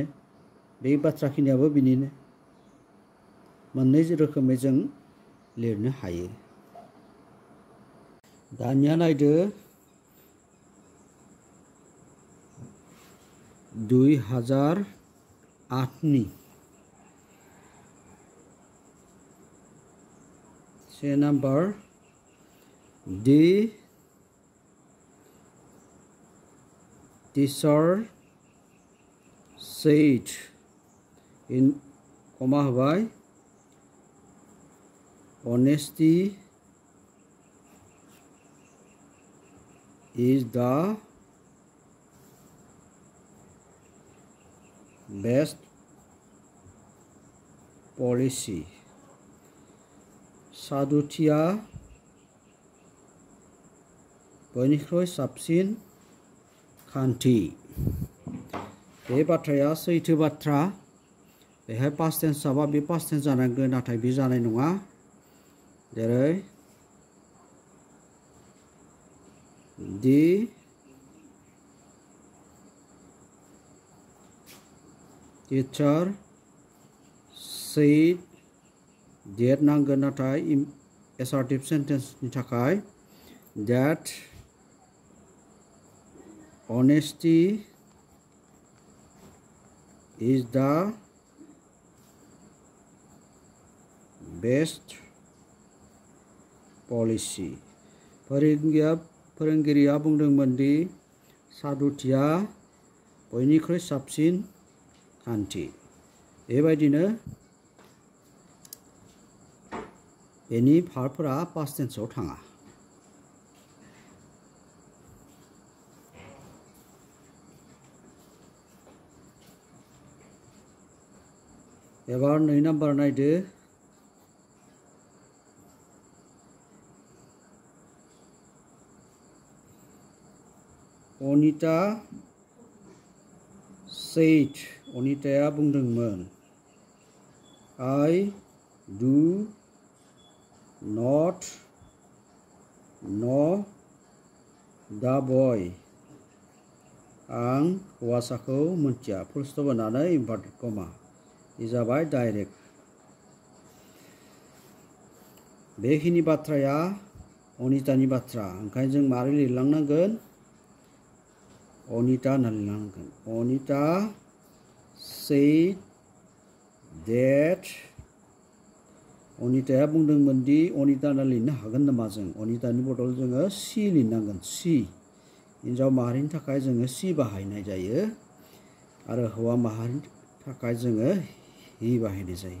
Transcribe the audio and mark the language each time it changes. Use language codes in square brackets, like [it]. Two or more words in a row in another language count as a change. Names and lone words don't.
[brx] बे बाथ्राखिनियाबो बेनिनो। मोननै रोखोमै जों लिरनो हायो। दानिया नायदो 2008 नि से नम्बर [en] The teacher said in comma [brx] होबाय [en] honesty is the best policy. [brx] सादुथिया बयनिख्रुइ साबसिन खान्थि। बे बाथ्राया सैथो बाथ्रा। बेहाय [en] past tense [brx] जाबा बे [en] past tense [brx] जानांगोन, नाथाय बे जानाय नङा। [en] जेरै The teacher said that [brx] नांगोन, नाथाय [en] assertive sentence [brx] नि थाखाय [en] that honesty is the best policy. [brx] फोरोंगिरिया बुंदोंमोन दि सादुथिया बयनिख्रुइ साबसिन खान्थि। बेबायदिनो बेनि भार्बफोरा पास्ट टेन्सआव थाङा। एबार 2 नाम्बार नायदो [en] अनिता said [brx] अनिताया बुंदोंमोन [en] I do not know the boy. [brx] आं हौवासाखौ मोनथिया। [en] full stop होनानै inverted comma. [brx] इ जाबाय डाइरेक्ट। बेखिनि बाथ्राया अनितानि बाथ्रा। ओंखायनो जों मारै लिरलांनांगोन? अनिता होनना लिरलांनांगोन। अनिता [en] said that [brx] अनिताया बुंदोंमोन दि अनिता होनना लिरनो हागोन नामा जों? अनितानि बदल जोङो सि लिरनांगोन। सि हिन्जाव माहारिनि थाखाय जोङो सि बाहायनाय जायो आरो हौवा माहारिनि थाखाय जोङो हि बाहायनाय जायो।